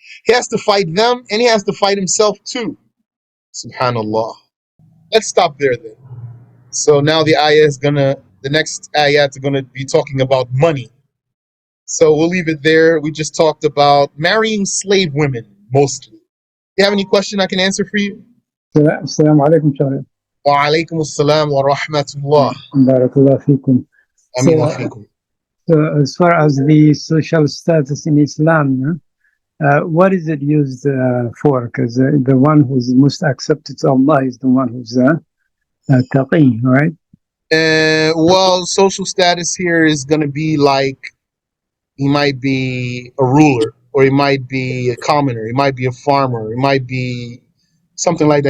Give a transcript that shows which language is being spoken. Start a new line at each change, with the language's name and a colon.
English: He has to fight them and he has to fight himself too. Subhanallah. Let's stop there then. So now the next ayat are gonna be talking about money. So we'll leave it there. We just talked about marrying slave women mostly. You have any question I can answer for you?
Arabic: السلام عليكم شهر. وعليكم السلام ورحمة الله. بارك الله فيكم. آمين وفيكم.
English: So as far as the social status in Islam, what is it used for? Because the one who's most accepted to Allah is the one who's taqi, right? Well, social status here is going to be like he might be a ruler, or he might be a commoner, he might be a farmer, he might be something like that.